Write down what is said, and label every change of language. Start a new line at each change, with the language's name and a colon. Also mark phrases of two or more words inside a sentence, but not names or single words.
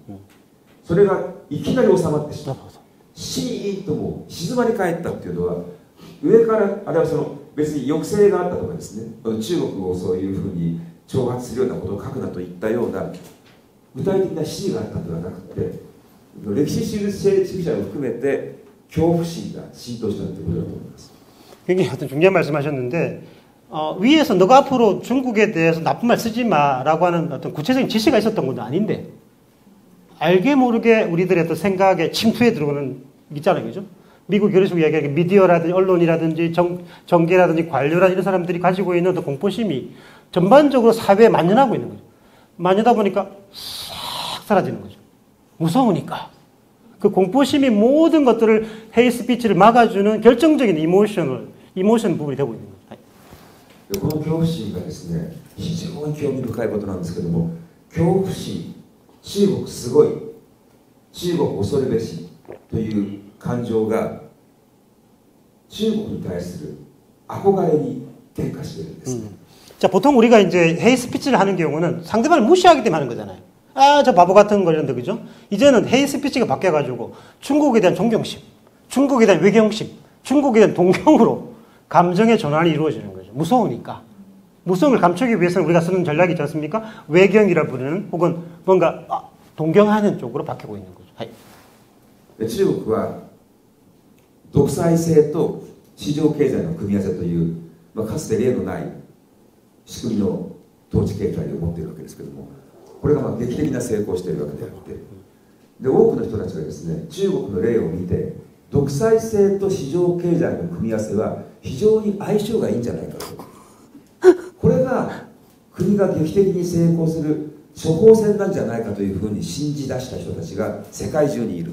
Japanese: それがいきなり収まってしまう。シーンともう静まり返ったっていうのは、上からあれはその別に抑制があったとかですね、中国をそういうふうに挑発するようなことを書くなといったような具体的な指示があったのではなくて、歴史主義者を含めて恐怖心が浸透したということだと思います。
Korean: 굉장히 어떤 중요한 말씀하셨는데 위에서 너가 앞으로 중국에 대해서 나쁜 말 쓰지 마라고 하는 어떤 구체적인 지시가 있었던 것도 아닌데 알게 모르게 우리들의 어떤 생각에 침투해 들어오는 있잖아요, 그죠? 미국 교류식 이야기하는 미디어라든지 언론이라든지 정계라든지 관료라든지 이런 사람들이 가지고 있는 어떤 공포심이 전반적으로 사회에 만연하고 있는 거죠. 만연하다 보니까 싹 사라지는 거죠. 무서우니까. 그 공포심이 모든 것들을 헤이스피치를 막아주는 결정적인 이모션 부분이 되고 있는 거죠.
Japanese: この恐怖心がですね、非常に興味深いことなんですけども、恐怖心、中国すごい、中国恐るべしという感情が中国に対する憧れに転化しているんですね。
Korean: 자, 보통 우리가 이제 헤이스피치를 하는 경우는 상대방을 무시하기 때문에 하는 거잖아요. 아, 저 바보 같은 거 이런데, 그죠? 이제는 헤이스피치가 바뀌어가지고 중국에 대한 존경심, 중국에 대한 외경심, 중국에 대한 동경으로 감정의 전환이 이루어지는 거죠. 무서우니까. 무서움을 감추기 위해서는 우리가 쓰는 전략이 있지 않습니까? 외경이라 부르는 혹은 뭔가 동경하는 쪽으로 바뀌고 있는 거죠.
Japanese: 中国は独裁性と市場経済の組み合わせという、かつて例のない仕組みの統治形態を持っているわけですけれども、これが劇的な成功をしているわけであって、で多くの人たちがですね、中国の例を見て、独裁性と市場経済の組み合わせは非常に相性がいいんじゃないかと、これが国が劇的に成功する処方箋なんじゃないかというふうに信じ出した人たちが世界中にいる。